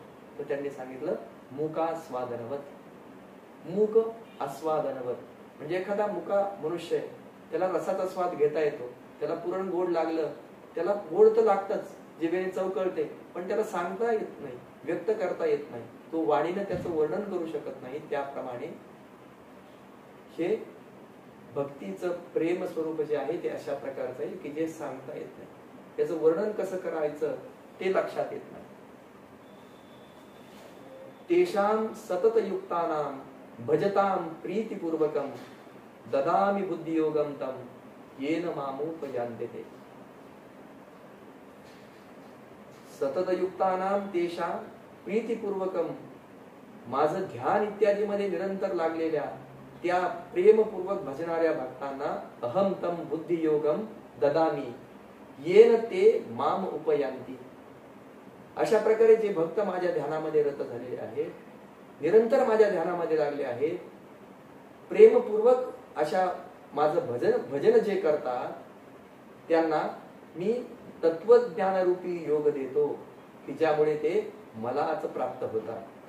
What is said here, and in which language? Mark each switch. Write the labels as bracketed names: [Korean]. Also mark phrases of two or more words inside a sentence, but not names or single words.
[Marathi] तर त्यांनी सांगितलं मुकास्वादनवत. मूक आस्वादनवत म्हणजे एखादा मुका मनुष्य आहे, त्याला रसाचा स्वाद घेता येतो, त्याला पुरण गोड लागलं, त्याला गोड तर लागतच, जिभेने चव कळते, पण त्याला सांगता येत नाही, व्यक्त करता येत नाही, तो वाणीनं त्याचं वर्णन करू शकत नाही. त्याप्रमाणे हे भक्तीचं प्रेम स्वरूप जे आहे ते अशा प्रकारचं आहे की जे सांगता येत नाही, त्याचं वर्णन कसं करायचं ते लक्षात येत नाही. [Sanskrit] तेषां सततयुक्तानां भजतां प्रीतिपूर्वकं ददामि बुद्धियोगं तं येन मामुपयान्ते. सततयुक्तानां तेषां प्रीतिपूर्वकं, [Marathi] माझं ध्यान इत्यादी मध्ये निरंतर लागलेल्या त्या प्रेमपूर्वक भजणाऱ्या भक्तांना [Sanskrit] अहम तम बुद्धियोगम ददामी येन ते माम उपयांती. [Marathi] अशा प्रकारे जे भक्त माझ्या ध्यानामध्ये रत झालेले आहेत, निरंतर माझ्या ध्यानामध्ये लागले आहेत, प्रेमपूर्वक अशा माझं भजन जे करतात त्यांना मी तत्वज्ञानरूपी योग देतो की ज्यामुळे ते मलाच प्राप्त होतात.